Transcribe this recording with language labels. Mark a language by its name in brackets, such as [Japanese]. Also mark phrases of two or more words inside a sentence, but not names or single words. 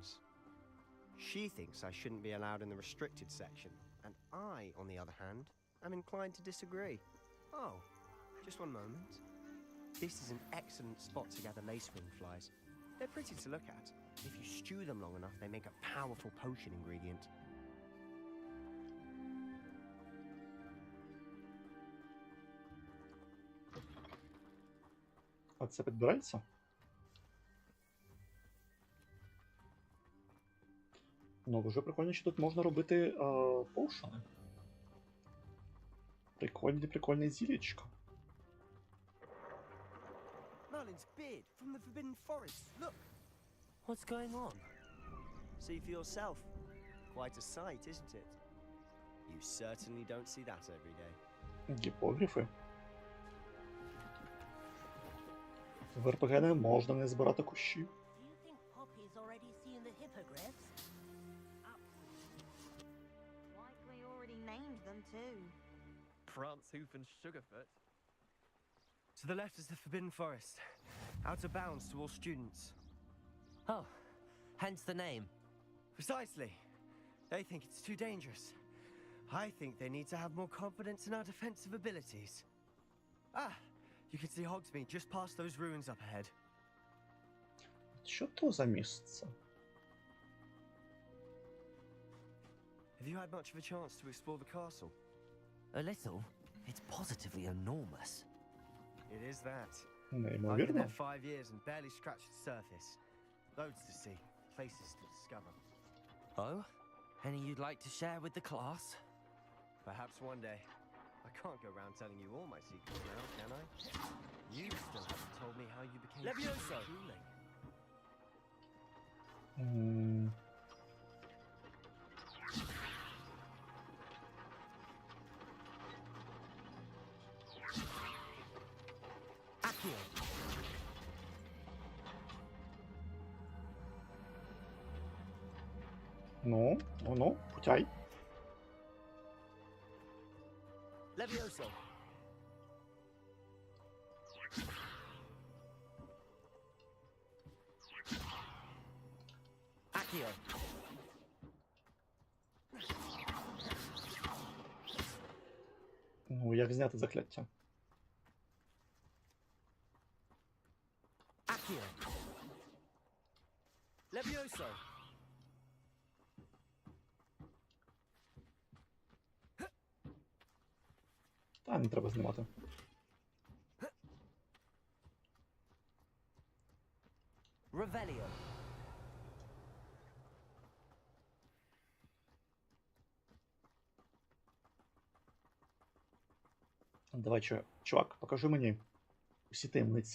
[English] She thinks I shouldn't be allowed in the restricted section, and I, on the other hand, am inclined to disagree. Oh, just one moment. This is an excellent spot to gather lacewing flies. They're pretty to look at. If you stew them long enough, they make a powerful potion ingredient. [Ukrainian] А це підбирається? Ну, дуже прикольно, що тут можна робити поушени. Прикольне зілечко. [English] Merlin's beard from the Forbidden Forest. Look! What's going on? See for yourself. Quite a sight, isn't it? You certainly don't see that every day. [Ukrainian] Гіпогрифи. В РПГ не можна не збирати кущі. [English] Do you think Poppy's already seen the hippogriffs? Likely already named them too. Prancehoof and Sugarfoot. To the left is the Forbidden Forest. Out of bounds to all students. Oh, hence the name. Precisely. They think it's too dangerous. I think they need to have more confidence in our defensive abilities. Ah, you can see Hogsmeade just past those ruins up ahead. [Ukrainian] Що то за місце? [English] Have you had much of a chance to explore the castle? A little. It's positively enormous. It is that. I've been [Ukrainian] Неймовірно. [English] there 5 years and barely scratched the surface. Loads to see, places to discover. Oh? Any you'd like to share with the class? Perhaps one day. I can't go around telling you all my secrets now, can I? You still haven't told me how you became Levioso. drooling. М, Accio. [Ukrainian] Ну, путяй. [English] Levioso. Accio. [Ukrainian] Ну, як зняти закляття? [English] Accio. Levioso. [Ukrainian] Та, не треба знімати. [English] Revelio. [Ukrainian] Давай, чувак, покажи мені усі таємниці.